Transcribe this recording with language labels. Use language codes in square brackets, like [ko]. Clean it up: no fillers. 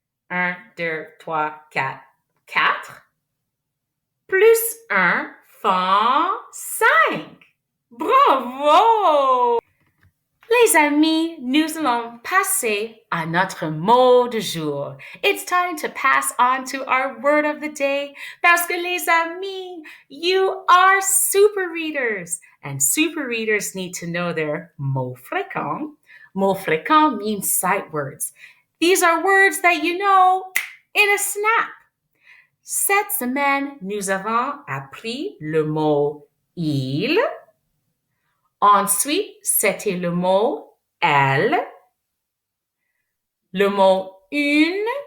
[fr] 1, 2, 3, 4, 4. Plus 1 font 5. Bravo! Les amis, nous allons passer à notre mot du jour. [en] It's time to pass on to our word of the day [fr] parce que les amis, [en] you are super readers and super readers need to know their mots fréquents. Mots fréquents means sight words. These are words that you know in a snap. [fr] Cette semaine, nous avons appris le mot il. Ensuite, c'était le mot elle, le mot une.